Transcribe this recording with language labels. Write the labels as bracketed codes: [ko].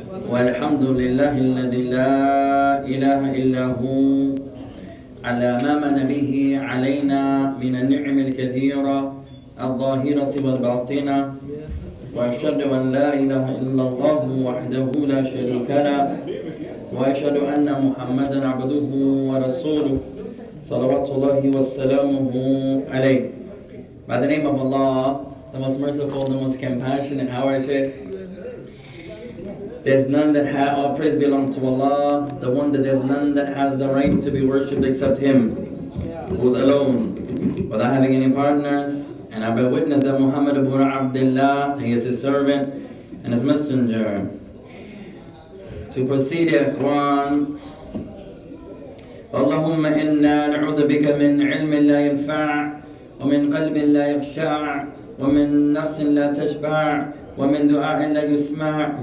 [ar] والحمد لله الذي لا إله إلا هو على ما من به علينا من النعم الكثيرة الظاهرة والباطنة، وأشهد أن لا إله إلا الله وحده لا شريك له، وأشهد أن محمدا عبده ورسوله صلوات الله وسلامه عليه. [en] By the name of Allah, the most merciful, the most compassionate. How are you, Shaykh? There's none that all praise belongs to Allah, the one that there's none that has the right to be worshipped except Him, who is alone, without having any partners. And I bear witness that Muhammad ibn Abdullah, he is His servant and His messenger. To proceed, [ar] Ikhwan, اللهم إنا نعوذ بك من علم لا ينفع ومن قلب لا يخشع ومن نفس لا تشبع ومن دعاء لا يسمع.